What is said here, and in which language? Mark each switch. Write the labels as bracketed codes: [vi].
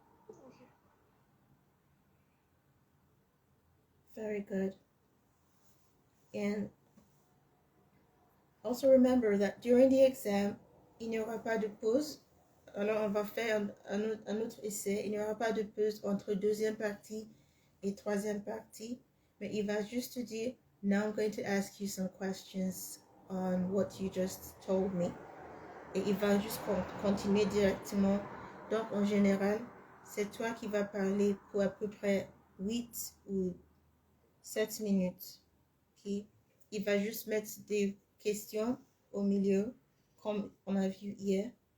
[en] okay. Very good. And also remember that during the exam, [fr] il n'y aura pas de pause. Alors on va faire un autre essai. Il n'y aura pas de pause entre deuxième partie et troisième partie. Mais il va juste dire, [en] now I'm going to ask you some questions on what you just told me. [fr] Et il va juste continuer directement. Donc en général, c'est toi qui vas parler pour à peu près 8 ou 7 minutes. Okay? Il va juste mettre des questions au milieu, comme on a vu hier.